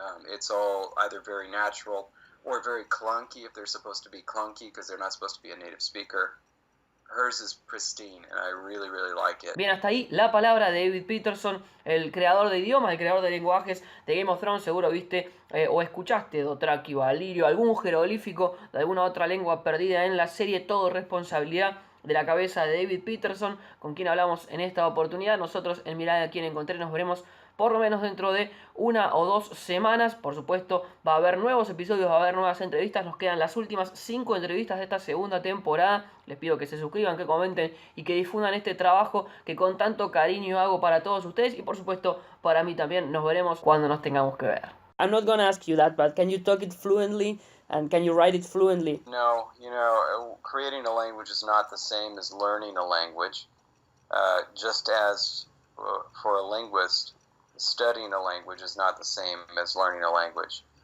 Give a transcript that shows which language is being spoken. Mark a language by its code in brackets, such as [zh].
[en] It's all either very natural or very clunky if they're supposed to be clunky because they're not supposed to be a native speaker. Hers is pristine, and I really, really like it. [es] Bien, hasta ahí la palabra de David Peterson, el creador de idiomas, el creador de lenguajes de Game of Thrones. Seguro viste o escuchaste Dothraki, Valyrio, algún jeroglífico de alguna otra lengua perdida en la serie. Todo responsabilidad de la cabeza de David Peterson, con quien hablamos en esta oportunidad. Nosotros en Mirada a quien encontré nos veremos por lo menos dentro de 1 o 2 semanas. Por supuesto, va a haber nuevos episodios, va a haber nuevas entrevistas. Nos quedan las últimas 5 entrevistas de esta segunda temporada. Les pido que se suscriban, que comenten y que difundan este trabajo que con tanto cariño hago para todos ustedes y por supuesto para mí también. Nos veremos cuando nos tengamos que ver. [en] I'm not gonna ask you that, but can you talk it fluently and can you write it fluently? No, creating a language is not the same as learning a language. Just as for a linguist, studying a language is not the same as learning a language.